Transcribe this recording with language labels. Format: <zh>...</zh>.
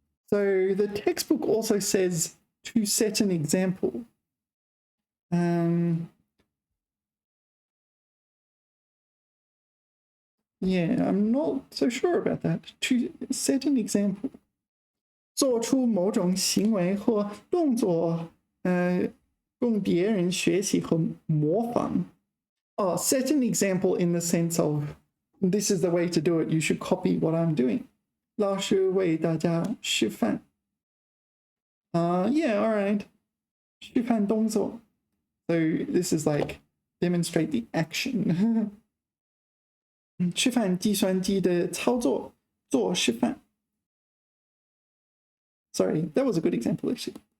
<en>So the textbook also says to set an example. Yeah, I'm not so sure about that. To set an example.</en> <zh>做出某种行为或动作，供别人学习和模仿.</zh> <en>Oh, set an example in the sense of this is the way to do it. You should copy what I'm doing.</en> <zh>老师为大家示范.</zh> <en>Yeah, all right.</en> <zh>示范动作.</zh> <en>So this is like demonstrate the action.</en> <zh>示范计算机的操作，做示范.</zh> <en>Sorry, that was a good example actually.</en>